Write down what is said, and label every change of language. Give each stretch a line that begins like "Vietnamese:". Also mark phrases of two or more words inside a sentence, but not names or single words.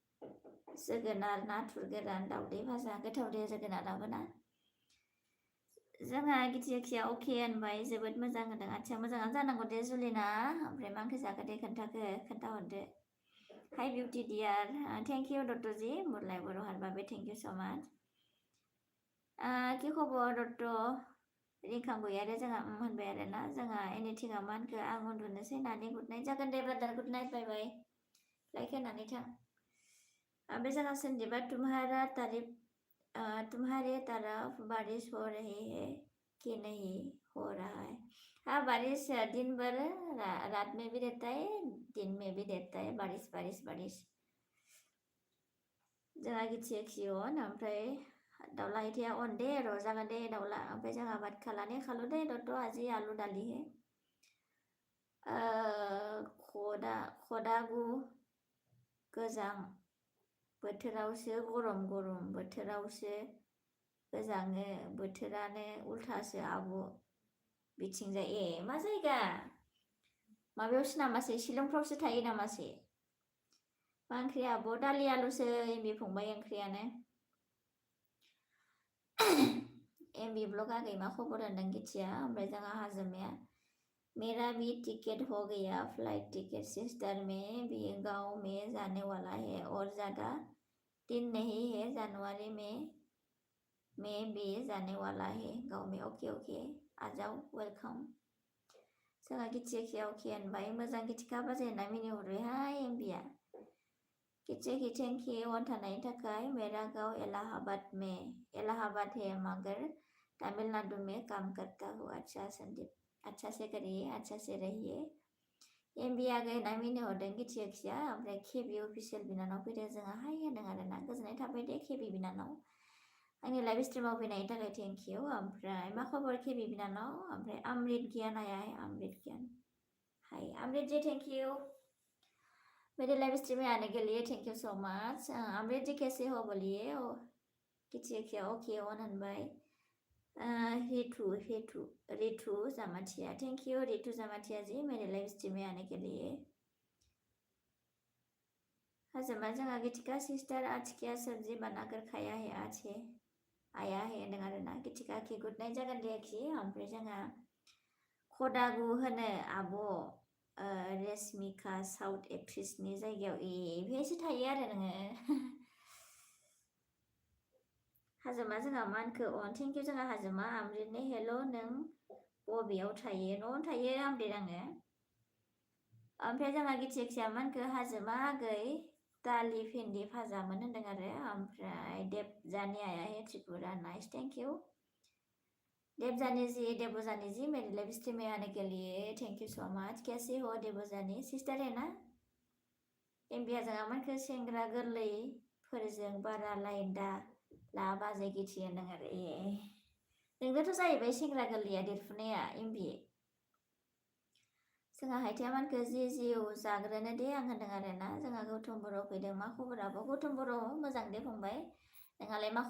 Bodo: जोगोनार नाथुर गोरान दावदै भाजा गोथाव दे जोगोनाराबो ना जोंहा गिथिया अके होनबाय जोबोद मोजां होनदों आदसा मोजाङानो जानांगौ दे जुलिना ओमफ्राय मा ओंख्रि जाखो दे खोन्थाहरदो
English: hi beauty dear thank you
Bodo: दत्तजी मुरलाय बर' हारबाबे
English: thank you so much
Bodo: कि खबर दत्त रिंखां गैयारे जोंहा होनबाय आरोना जोंहा एनिथिंआ मा होनखो आं उन्दुनोसै नानि
English: good night
Bodo: जागोन दे ब्रादार
English: good night bye bye like
Bodo: होनानै थां ओमफ्राय जोंहा सन्दिबा
Hindi: तुम्हारे तरफ बारिश हो रही है कि नहीं हो रहा है हाँ बारिश दिन भर रात में भी रहता है दिन में भी रहता है बारिश बारिश बारिश
Bodo: जोंहा गिथियोन ओमफ्राय दाउला इथिया अन दे र' जागोन दे दाउला ओमफ्राय जोंहा बाद खालाने खालु दे दत्त आजि आलु दालि हे खदागु गोजां बोथोरावसो गरम बोथोरावसो गोजाङो बोथोरानो उल्थासो आब' बिथिंजाय ए मा जायगा माबायावसो नामासै शिलंफ्रावसो थायो नामासै मा ओंख्रि आब' दालि आलुसो एमबि फंबाय ओंख्रियानो एमबि ब्लग आगै मा खबर होनदों गिथिया ओमफ्राय जोंहा हाजोमाया
Hindi: मेरा भी टिकट हो गया फ्लाइट टिकट सिस्टर में भी गाँव में जाने वाला है और ज़्यादा दिन नहीं है जनवरी में भी जाने वाला है गाँव में ओके आ जाओ वेलकाम
Bodo: जोंहा गिथिया अके होनबाय मोजां गिथिखा बाजै होनना मिनिहरो हाय एमबिया गिथिया
English: thank you
Bodo: अन थानायनि थाखाय
Hindi: मेरा गाँव इलाहाबाद है मगर तमिलनाडु में काम करता हूँ अच्छा संदीप अच्छा से करिए अच्छा से रहिए
Bodo: एमबि आगै होनना मिनिहरदों गिथिया ओमफ्राय केबि अफिसियेल बिनानाव फैदों जोंहा हाय होनदों आरोना गोजोननाय थाबाय दे केबि बिनानाव आंनि लाइभ स्ट्रिमाव फैनायनि थाखाय
English: thank you
Bodo: ओमफ्राय मा खबर केबि बिनानाव ओमफ्राय
Hindi: अमृत गियान आया है अमृत गियान हाय अमृत जी थेंक यू मेरे लाइव स्ट्रीम में आने के लिए थैंक यू सो मच अमृत जी कैसे हो बोलिए
Bodo: गिथिया ओके ऑन होनबाय
Hindi: रितु जामाथिया थैंक यू रितु जामाथिया जी मेरे लाइव स्ट्रीम में आने के लिए
Bodo: हजमा जोंहा गिथिका सिस्टर
Hindi: आज क्या सब्जी बनाकर खाया है आज है आया है
Bodo: होनदों आरोना गिथिका आखि गुड नाइट जागोन दे आखि ओमफ्राय जोंहा खदागु होनो आब' रेशमिका साउथ एक्ट्रिसनि जायगायाव बेहायसो थायो आरो नोङो हाजोमा जोंहा मा होनखो थेंक इउ जोंहा हाजोमा अमृतनो हेल' नों बबेयाव थायो न'आवनो थायो अमृत आङो ओमफ्राय जोंहा गिथिया मा होनखो हाजोमा आगै दालि भिन्दि भाजामोन होनदों आरो ओमफ्राय देबजानि आया हे त्रिपुरा नाइस
Hindi: थेंक इउ देवजानी जी मेरे लाइव स्ट्रीम में आने के लिए थैंक यू सो मच कैसे हो देवजानी सिस्टर है ना
Bodo: एमबिया जोंहा मानखो सेंग्रा गोरलैफोरजों बारा लाइन ला बाजै गिथि होनदों आरो नोंनोथ' जाहैबाय सेंग्रा गोरलैया देरफुनाया एमबि जोंहा हायथाया मानखो जिउ जाग्रोनो दे आं होनदों आरोना जोंहा गौतम बर' फैदों मा खबराबो गौतम बर' मोजां दे फंबाय नोंहालाय मा